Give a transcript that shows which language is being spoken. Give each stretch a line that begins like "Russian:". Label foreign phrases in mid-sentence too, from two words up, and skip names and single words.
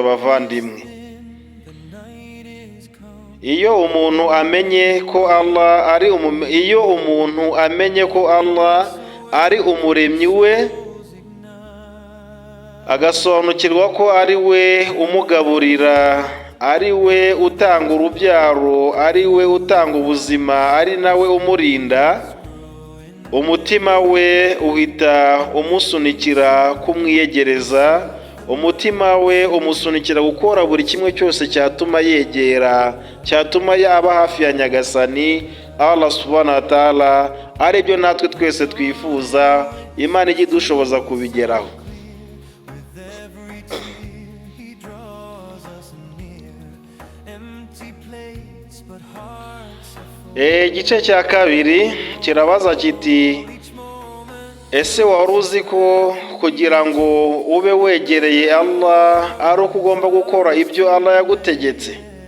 Kinyarwanda: Abavandimwe, iyo umuntu amenye ko Allah ari umuremyi we, agasobanukirwa ko ari we umugaburira, ari we utanga urubyaro, ari we utanga ubuzima, ari nawe umurinda, umutima we uhita umusunikira kumwiyegereza. Umutima we umusunikira gukora buri kimwe cyose cyatuma yegera, cyatuma yaba hafi ya Nyagasani
Arabic: الله سبحانه وتعالى,
Kinyarwanda: ari byo natwe twese twifuza. Imana ijye idushoboza kubigeraho. Igice cya kabiri kirabaza kiti, ese wari uzi ko kugira ngo ube wegereye Allah ari uko ugomba gukora ibyo Allah yagutegetse?